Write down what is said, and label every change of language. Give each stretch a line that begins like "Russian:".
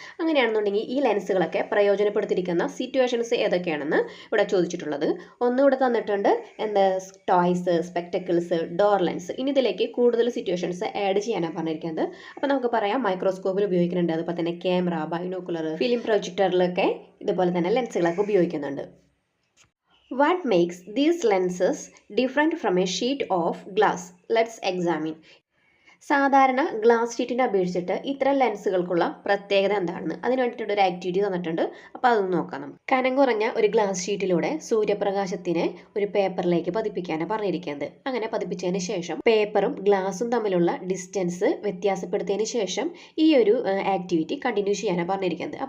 Malayalam: അങ്ങനെയാണെന്നുണ്ടെങ്കിൽ ഈ ലെൻസുകളൊക്കെ പ്രയോജനപ്പെടുത്തിയിരിക്കുന്ന സിറ്റുവേഷൻസ് ഏതൊക്കെയാണെന്ന് ഇവിടെ ചോദിച്ചിട്ടുള്ളത്. ഇവിടെ തന്നിട്ടുണ്ട് ടോയ്സ്, സ്പെക്ടക്കിൾസ്, ഡോർ ലെൻസ്. ഇനി ഇതിലേക്ക് കൂടുതൽ സിറ്റുവേഷൻസ് ആഡ് ചെയ്യാനാണ് പറഞ്ഞിരിക്കുന്നത്. അപ്പോൾ നമുക്ക് പറയാം, മൈക്രോസ്കോപ്പിൽ ഉപയോഗിക്കുന്നുണ്ട്, അതുപോലെ തന്നെ ക്യാമറ, ബൈനോക്കുലർ, ഫിലിം പ്രൊജക്ടറിലൊക്കെ ഇതുപോലെ തന്നെ ലെൻസുകളൊക്കെ ഉപയോഗിക്കുന്നുണ്ട്.
English: What makes these lenses different from a sheet of glass? Let's examine.
Malayalam: സാധാരണ ഗ്ലാസ് ഷീറ്റിനെ അപേക്ഷിച്ചിട്ട് ഇത്തരം ലെൻസുകൾക്കുള്ള പ്രത്യേകത എന്താണെന്ന് അതിന് വേണ്ടിയിട്ട് ഒരു ആക്ടിവിറ്റി തന്നിട്ടുണ്ട്. അപ്പോൾ അതൊന്ന് നോക്കാം. നമുക്ക് കനം കുറഞ്ഞ ഒരു ഗ്ലാസ് ഷീറ്റിലൂടെ സൂര്യപ്രകാശത്തിനെ ഒരു പേപ്പറിലേക്ക് പതിപ്പിക്കാനാണ് പറഞ്ഞിരിക്കുന്നത്. അങ്ങനെ പതിപ്പിച്ചതിന് ശേഷം പേപ്പറും ഗ്ലാസും തമ്മിലുള്ള ഡിസ്റ്റൻസ് വ്യത്യാസപ്പെടുത്തിയതിന് ശേഷം ഈ ഒരു ആക്ടിവിറ്റി കണ്ടിന്യൂ ചെയ്യാനാണ് പറഞ്ഞിരിക്കുന്നത്.